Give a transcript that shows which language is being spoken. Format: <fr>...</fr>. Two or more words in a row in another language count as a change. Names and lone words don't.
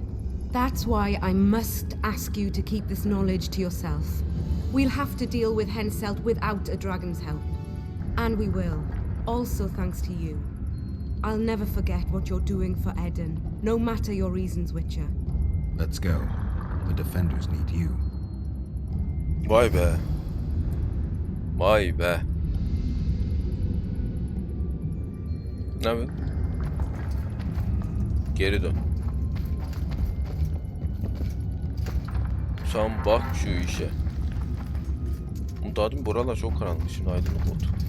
<en>That's why I must ask you to keep this knowledge to yourself. We'll have to deal with Henselt without a dragon's help. And we will, also thanks to you. I'll never forget what you're doing for Ediyoruz, no matter your reasons, Witcher. Let's go. The defenders need you.</en> <tr>Vay be. Vay be. Ne yapıyorsun? Geri dön. Sen bak şu işe. Daha dün buralar çok karanlık, şimdi aydınlık oldu.</tr>